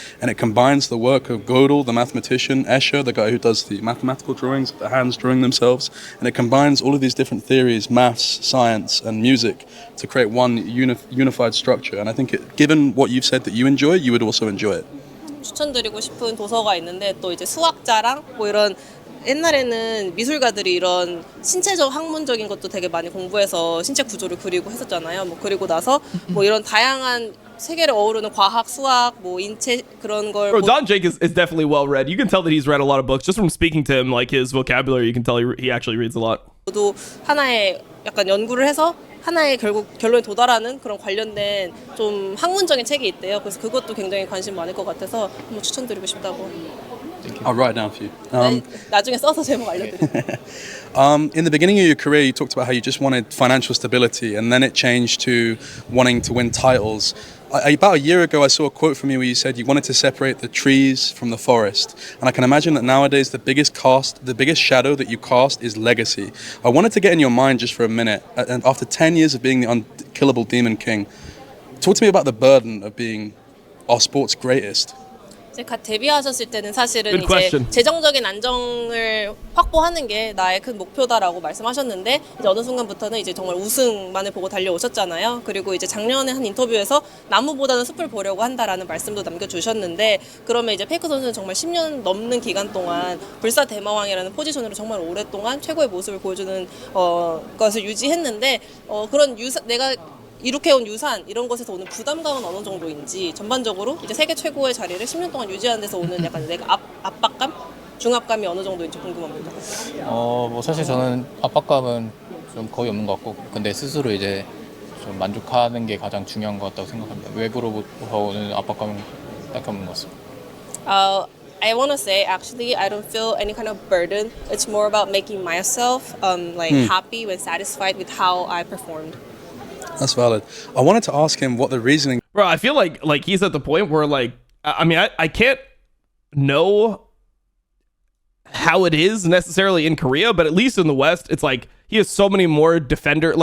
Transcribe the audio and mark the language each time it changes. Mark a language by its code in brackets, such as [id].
[en] And it combines the work of Gödel, the mathematician, Escher, the guy who does the mathematical drawings of the hands drawing themselves. And it combines all of these different theories, maths, science, and music to create one unified structure. And I think given what you've said that you enjoy, you would also enjoy it. [ko] 추천드리고 싶은 도서가 있는데 또 이제 수학자랑 뭐 이런 옛날에는 미술가들이 이런 신체적 학문적인 것도 되게 많이 공부해서 신체 구조를 그리고 했었잖아요. 뭐 그리고 나서 뭐 이런 다양한 세계를 어우르는 과학, 수학, 뭐 인체 그런 걸. [en] Bro, Don Jake is definitely well read. You can tell that he's read a lot of books just from speaking to him. Like his vocabulary, you can tell he actually reads a lot. [ko] 저도 하나의 약간 연구를 해서 하나의 결국 결론에 도달하는 그런 관련된 좀 학문적인 책이 있대요. 그래서 그것도 굉장히 관심 많을 것 같아서 한번 추천드리고 싶다고. [en] I'll write it down for you. [ko] 나중에 써서 제목 알려드릴게요. [en] In the beginning of your career, you talked about how you just wanted financial stability, and then it changed to wanting to win titles. About a year ago, I saw a quote from you where you said you wanted to separate the trees from the forest. And I can imagine that nowadays the biggest shadow that you cast is legacy. I wanted to get in your mind just for a minute. And after 10 years of being the unkillable Demon King, talk to me about the burden of being our sport's greatest. [ko] 이제 갓 데뷔하셨을 때는 사실은 [en] Good [ko] 이제 [en] question. [ko] 재정적인 안정을 확보하는 게 나의 큰 목표다라고 말씀하셨는데 이제 어느 순간부터는 이제 정말 우승만을 보고 달려오셨잖아요. 그리고 이제 작년에 한 인터뷰에서 나무보다는 숲을 보려고 한다라는 말씀도 남겨주셨는데 그러면 이제 페이커 선수는 정말 10년 넘는 기간 동안 불사 대마왕이라는 포지션으로 정말 오랫동안 최고의 모습을 보여주는 것을 유지했는데 그런 내가 이룩해온 유산 이런 것에서 오는 부담감은 어느 정도인지 전반적으로 이제 세계 최고의 자리를 10년 동안 유지하는 데서 오는 약간 내가 압박감, 중압감이 어느 정도인지 궁금합니다. 뭐 사실 저는 압박감은 좀 거의 없는 것 같고, 근데 스스로 이제 좀 만족하는 게 가장 중요한 것 같다고 생각합니다. 외부로부터 오는 압박감은 딱히 없는 것 같습니다. [en] I want to say actually I don't feel any kind of burden. It's more about making myself happy and satisfied with how I performed. That's valid. I wanted to ask him what the reasoning. Bro, I feel like he's at the point where like I mean I can't know how it is necessarily in Korea, but at least in the West, it's like he has so many more defender.